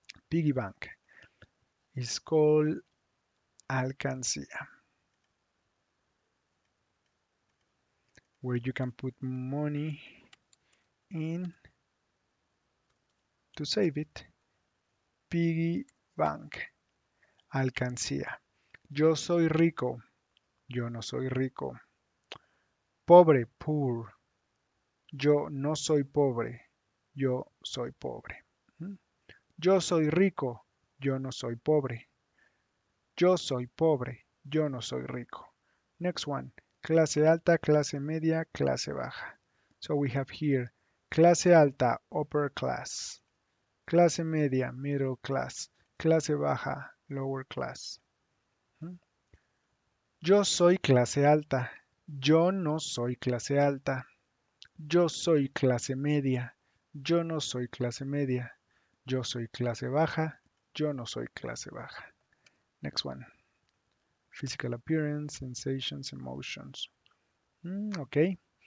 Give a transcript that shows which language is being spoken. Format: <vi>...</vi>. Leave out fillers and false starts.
<en>Piggy bank is called alcancía, where you can put money in to save it. Piggy bank, alcancía.</en> <es>Yo soy rico, yo no soy rico. Pobre, poor. Yo no soy pobre, yo soy pobre. ¿Mm? Yo soy rico, yo no soy pobre. Yo soy pobre, yo no soy rico.</es> <en>Next one,</en> <es>clase alta, clase media, clase baja.</es> <en>So we have here</en> <es>clase alta,</es> <en>upper class.</en> <es>Clase media,</es> <en>middle class.</en> <es>Clase baja,</es> <en>lower class.</en> <es>¿Mm? Yo soy clase alta, yo no soy clase alta. Yo soy clase media, yo no soy clase media. Yo soy clase baja, yo no soy clase baja.</es> <en>Next one. Physical appearance, sensations, emotions. Okay.</en>